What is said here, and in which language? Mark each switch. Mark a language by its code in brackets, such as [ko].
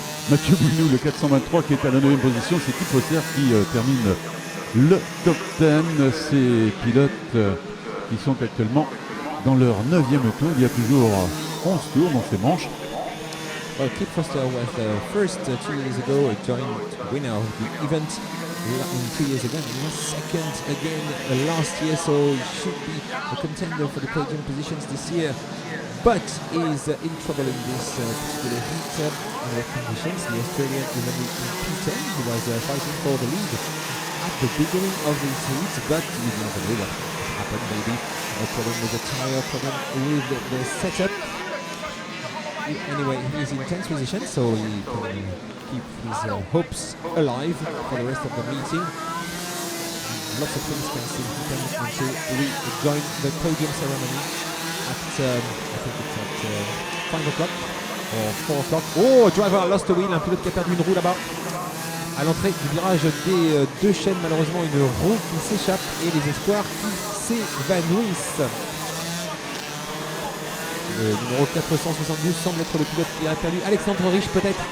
[fr] Mathieu Bouinou, le 423 qui est à la 9e position, c'est Kip Posser qui termine le top 10. Ces pilotes qui sont actuellement dans leur 9e tour. Il y a toujours 11 tours dans ces manches. [en] Well, Kip Foster was the first 2 years ago, a joint winner of the event 2 years ago, and he was second again last year, so he should be a contender for the podium positions this year. But is in trouble in this particular heat in the conditions. The Australian is only in P10. He was fighting for the lead at the beginning of this heat, but you never know what happened. Maybe a problem with the tire, problem with the setup. Anyway, he's in 10th position, so he can keep his hopes alive for the rest of the meeting. Lots of things can still happen until we join the podium ceremony at, I think it's at 5 o'clock or 4 o'clock. Oh, driver lost a wheel, [fr] un pilote qui a perdu une roue là-bas. À l'entrée du virage des deux chaînes, malheureusement, une roue qui s'échappe et les espoirs qui s'évanouissent. Le numéro 472 semble être le pilote qui a perdu. Alexandre Riche peut-être.